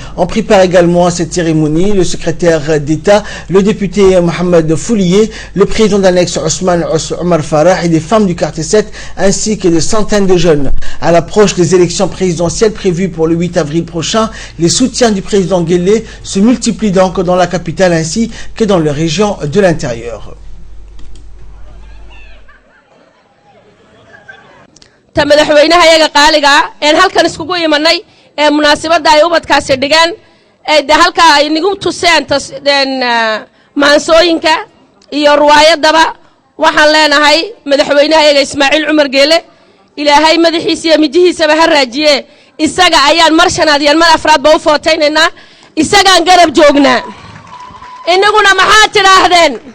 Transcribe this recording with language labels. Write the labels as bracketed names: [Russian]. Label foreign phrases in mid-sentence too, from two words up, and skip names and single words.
[French] On prépare également à cette cérémonie le secrétaire d'État, le député Mohamed Foulier, le président d'annexe Ousmane Omar Farah et des femmes du quartier 7 ainsi que des centaines de jeunes. À l'approche des élections présidentielles prévues pour le 8 avril prochain, les soutiens du président Guelleh se multiplient donc dans la capitale ainsi que dans les régions de l'intérieur. [Somali] madaxweynaha iyaga qaaliga ee halkan iskugu imanay ee munaasabada ay ubadkaasi dhigaan ee halka ay nigu tuseen maansooyinka iyo ruwaayadaba waxaan leenahay madaxweynaha iyaga Ismaaciil Cumar Geele ilaahay madaxiisa iyo mijihiisaba ha raajiye isaga ayaan mar shanaad iyo mar afraad ba u footaynayna isagaan garab joognaa inaguna maxaa tiraahdeen